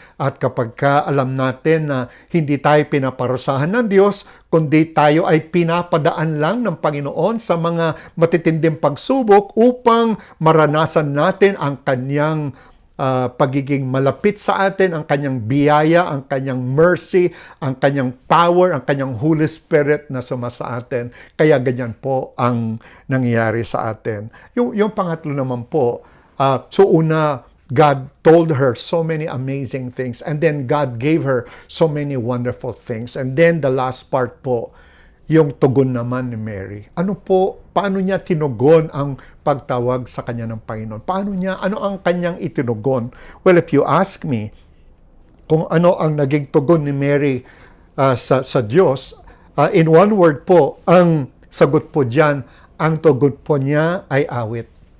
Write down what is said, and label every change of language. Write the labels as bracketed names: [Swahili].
[Filipino] At kapag alam natin na hindi tayo pinaparusahan ng Diyos, kundi tayo ay pinapadaan lang ng Panginoon sa mga matitinding pagsubok upang maranasan natin ang Kanyang pagiging malapit sa atin, ang Kanyang biyaya, ang Kanyang mercy, ang Kanyang power, ang Kanyang Holy Spirit na suma sa atin. Kaya ganyan po ang nangyayari sa atin. Yung pangatlo naman po, so una, [English] God told her so many amazing things, and then God gave her so many wonderful things. And then the last part po, [Filipino] yung tugon naman ni Mary. Paano niya tinugon ang pagtawag sa kanya ng Panginoon? Ano ang kanyang itinugon? [English] Well, if you ask me, [Filipino] kung ano ang naging tugon ni Mary sa Diyos, [English] in one word [Filipino] po, ang sagot po dyan, ang tugon po niya ay awit.